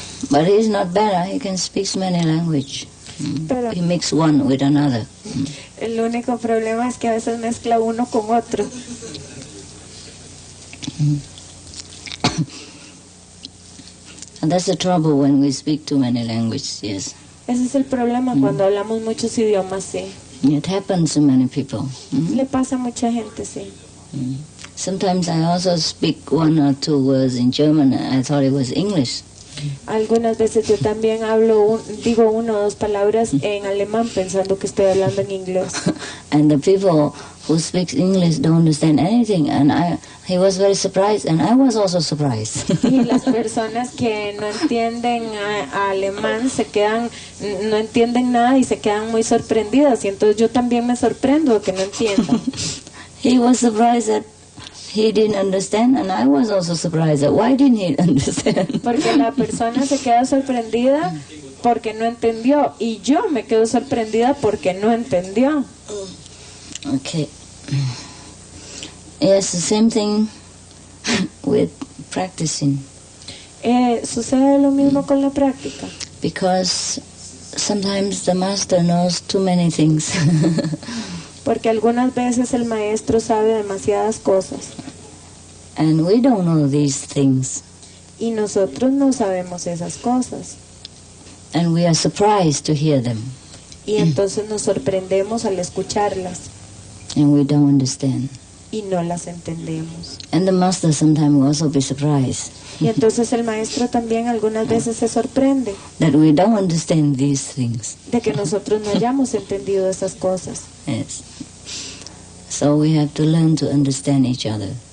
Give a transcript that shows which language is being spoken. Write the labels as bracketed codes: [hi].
[en] But he's not better. He can speak many languages. [es] Pero [en] He mix one with another. [es] el único problema es que a veces mezcla uno con otro. [en] And that's the trouble when we speak too many languages, yes. [es] Ese es el problema cuando hablamos muchos idiomas, sí. [en] It happens to many people. [es] Le pasa a mucha gente, sí. [en] Sometimes I also speak one or two words in German. I thought it was English. [es] Algunas veces yo también digo una o dos palabras en alemán pensando que estoy hablando en inglés. [en] And the people who speak English don't understand anything. And he was very surprised, and I was also surprised. [es] Y las personas que no entienden a alemán no entienden nada y se quedan muy sorprendidas. Y entonces yo también me sorprendo que no entiendan. [en] He was surprised that he didn't understand, and I was also surprised that why didn't he understand? [es] Porque la persona se queda sorprendida porque no entendió y yo me quedo sorprendida porque no entendió. [en] Okay. Yes, the same thing with practicing. [es] Sucede lo mismo con la práctica. [en] Because sometimes the master knows too many things. [es] Porque algunas veces el maestro sabe demasiadas cosas. [en] And we don't know these things. [es] Y nosotros no sabemos esas cosas. [en] And we are surprised to hear them. [es] Y entonces nos sorprendemos al escucharlas. [en] And we don't understand. [es] Y no las entendemos. [en] And the master sometimes will also be surprised. [es] Y entonces el maestro también algunas veces se sorprende. [en] That we don't understand these things. [es] De que nosotros no hayamos entendido esas cosas. [en] Yes. So we have to learn to understand each other.